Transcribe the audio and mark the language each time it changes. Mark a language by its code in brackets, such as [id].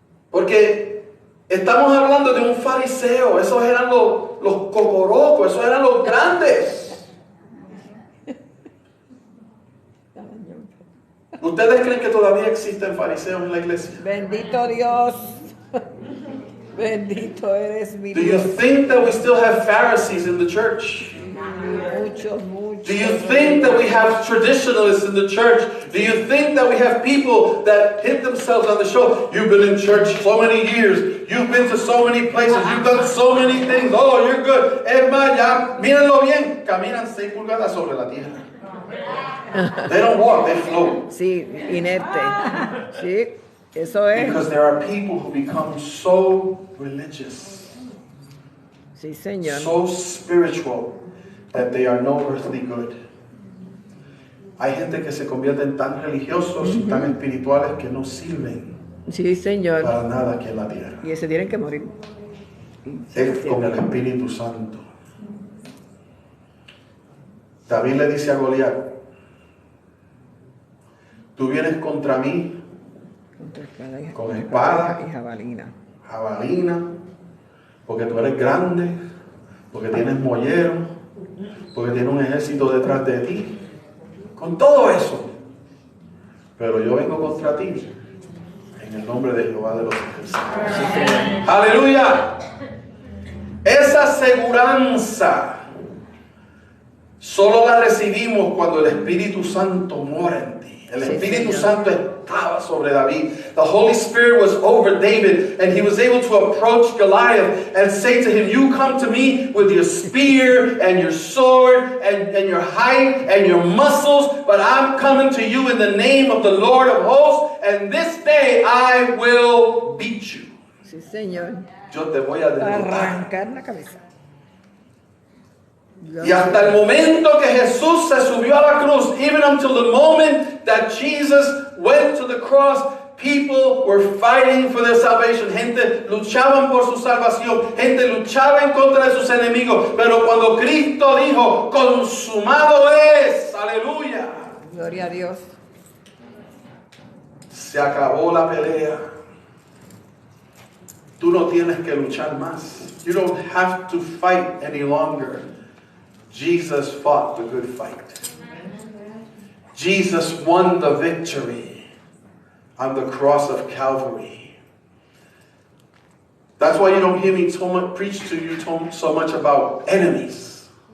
[es] Porque estamos hablando de un fariseo, esos eran los cocorocos, esos eran los grandes. ¿Ustedes creen que todavía existen fariseos en la iglesia? Bendito Dios. Bendito eres mi [en] Do you [es] Dios. [en] think that we still have Pharisees in the church? [es] Muchos, muchos. [en] Do you think that we have traditionalists in the church? Do you think that we have people that hit themselves on the shoulder? You've been in church so many years. You've been to so many places. You've done so many things. Oh, you're good. [es] Es más, ya, mírenlo bien. Caminan 6 pulgadas sobre la tierra. [en] They don't walk, they float. [es] Sí, inerte. Sí, eso es. [en] Because there are people who become so religious, [es] Sí, Señor. [en] so spiritual, that they are no earthly good. [es] Hay gente que se convierten tan religiosos y tan espirituales que no sirven Sí, Señor. para nada aquí en la tierra. Y ese tienen que morir. Es con el Espíritu Santo. David le dice a Goliat: tú vienes contra mí con espada y jabalina. jabalina, porque tú eres grande, porque tienes mollero, porque tienes un ejército detrás de ti, con todo eso. Pero yo vengo contra ti en el nombre de Jehová de los ejércitos. ¡Aleluya! Esa seguranza solo la recibimos cuando el Espíritu Santo mora en ti. El Espíritu Santo estaba sobre David. [en] The Holy Spirit was over David, and he was able to approach Goliath and say to him, you come to me with your spear and your sword and your height and your muscles, but I'm coming to you in the name of the Lord of hosts, and this day I will beat you. [es] Sí, Señor. Yo te voy a derrotar. Arrancar la cabeza. Y hasta el momento que Jesús se subió a la cruz, [en] even until the moment that Jesus went to the cross, people were fighting for their salvation. [es] Gente luchaban por su salvación. Gente luchaba en contra de sus enemigos. Pero cuando Cristo dijo, consumado es, aleluya, Gloria a Dios. se acabó la pelea. Tú no tienes que luchar más. [en] You don't have to fight any longer. Jesus fought the good fight. Jesus won the victory on the cross of Calvary. That's why you don't hear me preach to you so much about enemies.